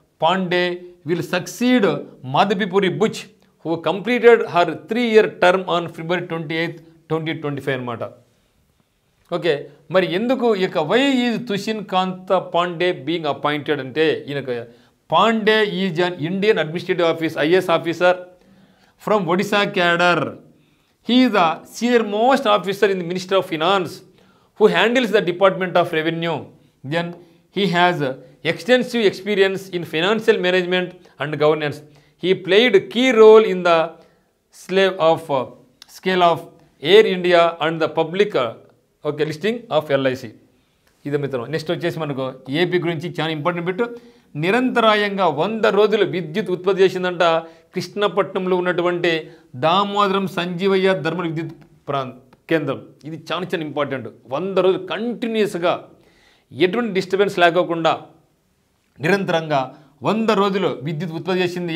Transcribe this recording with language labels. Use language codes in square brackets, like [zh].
[en] Pandey will succeed Madhvipuri Butch, who completed her 3-year term on February 28, 2025 [te] అన్నమాట. Okay, మరి ఎందుకు ఇక [en] why is Tushin Kanta Pandey being appointed [te] అంటే ఈయనకు [en] Pandey is an Indian Administrative Office IAS officer from Odisha cadre. He is the senior most officer in the Ministry of Finance who handles the Department of Revenue. Then he has extensive experience in financial management and governance. He played a key role in the scale of Air India and the public listing of LIC. [te] ఇది మిత్రం. Next వచ్చేసి మనకు AP గురించి చాలా important bit. నిరంతరాయంగా 100 రోజులు విద్యుత్ ఉత్పత్తి చేసిందంట కృష్ణపట్నంలో ఉన్నటువంటి దామోదరం సంజీవయ్య థర్మల్ విద్యుత్ కేంద్రం. ఇది చాలా ఇంపార్టెంట్. 100 రోజులు కంటిన్యూస్గా ఎటువంటి డిస్టర్బెన్స్ లేకోకుండా నిరంతరంగా 100 రోజులు విద్యుత్ ఉత్పత్తి చేసింది.